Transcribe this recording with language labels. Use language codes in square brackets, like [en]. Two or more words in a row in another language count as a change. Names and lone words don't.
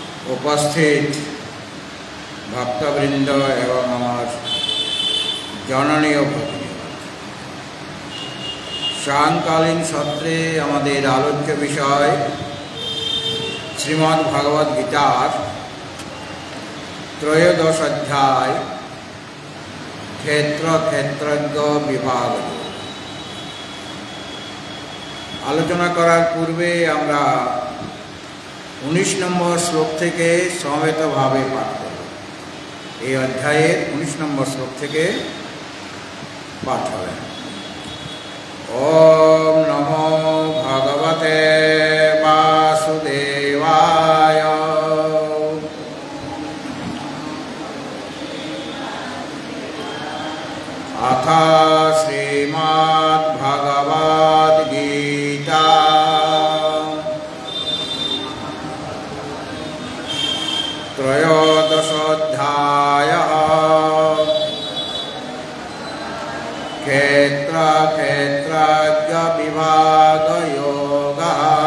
[bn] উপস্থিত ভক্তবৃন্দ এবং আমার জননী আর সায়ংকালীন সত্রে আমাদের আলোচ্য বিষয় শ্রীমদ্ ভগবদ গীতার ত্রয়োদশ অধ্যায় ক্ষেত্র ক্ষেত্রজ্ঞ বিভাগ। আলোচনা করার পূর্বে আমরা 19 নম্বর শ্লোক থেকে সমবেত ভাবে পাঠ করব। এই অধ্যায়ের 19 নম্বর শ্লোক থেকে পাঠ হবে। [sa] ওম নমো ভগবতে বাসুদেবায়। अथ श्रीमद् भगवद गीता त्रयोदशोऽध्यायः क्षेत्र क्षेत्रज्ञ विभाग योगः।